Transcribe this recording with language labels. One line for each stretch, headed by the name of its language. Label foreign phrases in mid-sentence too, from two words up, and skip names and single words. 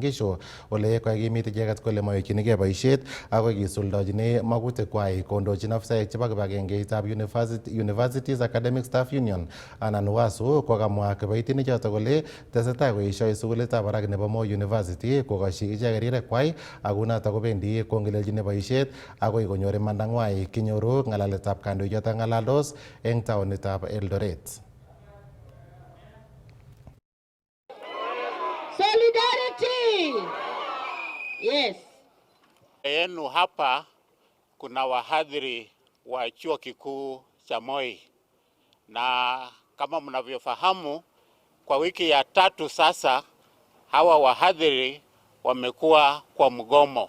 Kalenjin: Gishu ole kakimit icheket kole mawekchinigei boisiet ako kisuldochine magutikwai kondochin afisaek chebo kibagengeitab Universities Academic Staff Union anan UASU kokamwa kiboitinichoto kole tesetai koesio sukulitab barak nebo Moi University kokoshi icheket rirekwai ako noto kobendi kongelelchine boisiet akoi konyor imandang'wai kinyoru ng'alaletab kandoichoto ng'alaldos eng taonitab Eldoret.
English: Solidarity. Yes.
Swahili: Yenu hapa kuna wahadhiri wa chuo kikuu cha Moi, na kama mnavyofahamu kwa wiki ya 3 sasa hawa wahadhiri wamekuwa kwa mgomo.